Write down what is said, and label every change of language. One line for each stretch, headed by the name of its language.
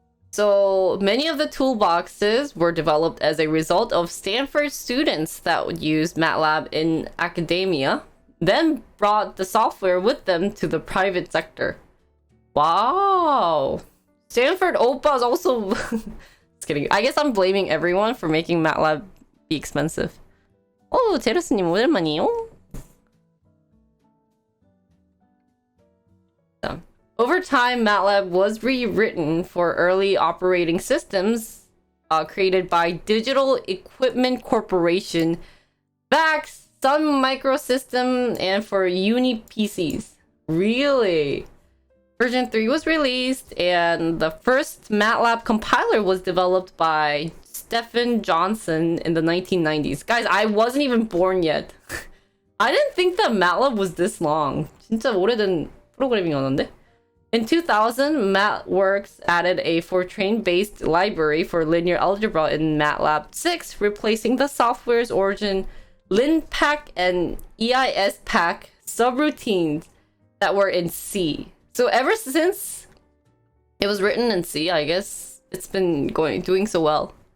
English: So many of the toolboxes were developed as a result of Stanford students that would use MATLAB in academia, then brought the software with them to the private sector. Wow. Stanford Oppa is also... Just kidding. I guess I'm blaming everyone for making MATLAB be expensive.
Korean: 오, 제로스님 오랜만이에요.
English: Over time, Matlab was rewritten for early operating systems created by Digital Equipment Corporation, VAX, Sun Microsystem, and for Uni PCs. Really? Version 3 was released, and the first MATLAB compiler was developed by Stephen Johnson in the 1990s. Guys, I wasn't even born yet. I didn't think that MATLAB was this long.
Korean: 진짜 오래된 프로그래밍이었는데?
English: In 2000, MathWorks added a Fortran-based library for linear algebra in MATLAB 6, replacing the software's origin LinPack and EISPack subroutines that were in C. So ever since it was written in C, I guess it's been doing so well.